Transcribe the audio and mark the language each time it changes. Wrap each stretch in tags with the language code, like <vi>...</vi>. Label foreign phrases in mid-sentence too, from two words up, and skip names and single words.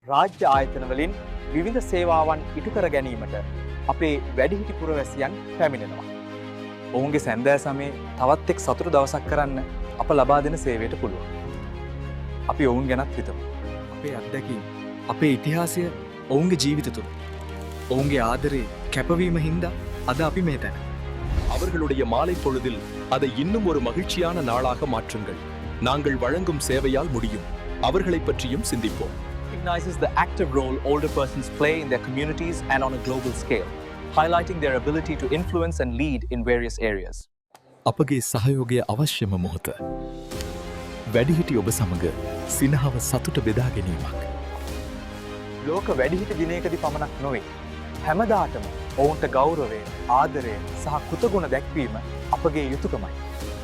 <si>රාජ්‍ය ආයතනවලින් විවිධ සේවාවන් ඉටු කර ගැනීමට අපේ වැඩිහිටි පුරවැසියන් පැමිණෙනවා. ඔවුන්ගේ සැන්දෑ සමයේ තවත් එක් සතුටු දවසක් කරන්න අප ලබා දෙන සේවයට පුළුවන්. අපි ඔවුන් ගැනත් හිතමු. අපේ අත්දැකීම්, අපේ ඉතිහාසය ඔවුන්ගේ ජීවිත තුළ. ඔවුන්ගේ ආදරේ කැපවීම හින්දා අද අපි මේ තැන.</si> <ta>அவர்களுடைய மாலை பொழுதில் அதை இன்னும் ஒரு மகிழ்ச்சியான நாளாக மாற்றுங்கள். நாங்கள் வழங்கும் சேவையால் முடியும். அவர்களைப் பற்றியும் சிந்திப்போம்.</ta> <en>Recognizes the active role older persons play in their communities and on a global scale, highlighting their ability to influence and lead in various areas.</en> <si>අපගේ සහයෝගය අවශ්‍යම මොහොත. වැඩිහිටි ඔබ සමග සිනහව සතුට බෙදා ගැනීමක්. ලෝක වැඩිහිටි දිනයකදී පමණක් නොවේ. හැමදාටම ඔවුන්ට ගෞරවය, ආදරය සහ කෘතගුණ දැක්වීම අපගේ යුතුයකමයි.</si>